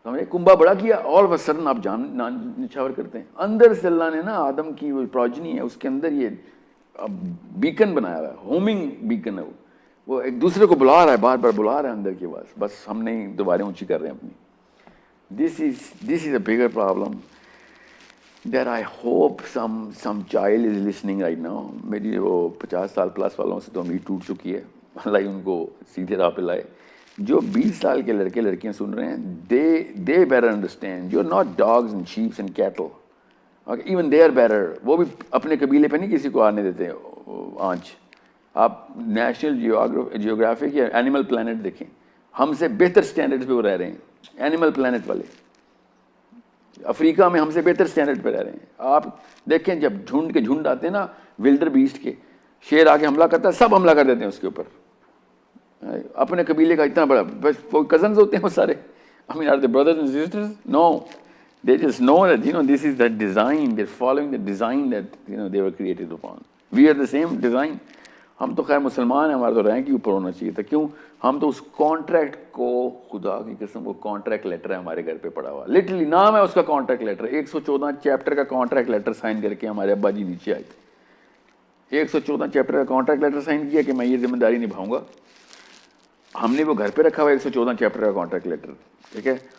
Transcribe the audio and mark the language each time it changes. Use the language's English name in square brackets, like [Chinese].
[Urdu] کنبا بڑا کیا, [English] all of a sudden [Urdu] آپ جان نچھاور کرتے ہیں. اندر سے اللہ نے نا آدم کی وہ پروجنی ہے اس کے اندر یہ بیکن بنایا ہوا ہے, ہومنگ بیکن ہے, وہ ایک دوسرے کو بلا رہا ہے, بار بار بلا رہا ہے اندر کی آواز, بس ہم نہیں دوبارہ اونچی کر رہے ہیں اپنی. [English] This is a bigger problem that I hope some child is listening right now. [Urdu] میری وہ 50 سال پلس والوں سے تو امید ٹوٹ چکی ہے, اللہ ان کو سیدھے راہ پہ لائے. جو 20 سال کے لڑکے لڑکیاں سن رہے ہیں, [English] they better understand you're not dogs and sheep and cattle. Okay, even they are better. [Urdu] وہ بھی اپنے قبیلے پہ نہیں کسی کو آنے دیتے آنچ. آپ نیشنل جیوگرافک یا اینیمل پلانٹ دیکھیں, ہم سے بہتر سٹینڈرڈ پہ وہ رہ رہے ہیں. اینیمل پلانٹ والے افریقہ میں ہم سے بہتر سٹینڈرڈ پہ رہ رہے ہیں. آپ دیکھیں جب جھنڈ کے جھنڈ آتے ہیں نا, ولڈر بیسٹ کے, شیر آ کے حملہ کرتا ہے, سب حملہ کر دیتے ہیں اس کے اوپر. اپنے قبیلے کا اتنا بڑا, بس وہ کزنز ہوتے ہیں وہ سارے. [English] I mean, are they brothers and sisters? No. They just know that, this is the design. They're following the design that, they were created upon. We are the same design. [Urdu] ہم تو خیر مسلمان ہیں, ہمارا تو رینک ہی اوپر ہونا چاہیے تھا. کیوں؟ ہم تو اس کانٹریکٹ کو, خدا کی قسم, وہ کانٹریکٹ لیٹر ہے ہمارے گھر پہ پڑا ہوا, لٹرلی نام ہے اس کا کانٹریکٹ لیٹر. 114 چیپٹر کا کانٹریکٹ لیٹر سائن کر کے ہمارے ابا جی نیچے آئے تھے. 114 چیپٹر کا کانٹریکٹ لیٹر سائن کیا کہ میں یہ ذمہ داری نبھاؤں گا. ہم نے وہ گھر پہ رکھا ہوا 114 چیپٹر کا کانٹریکٹ لیٹر, ٹھیک ہے.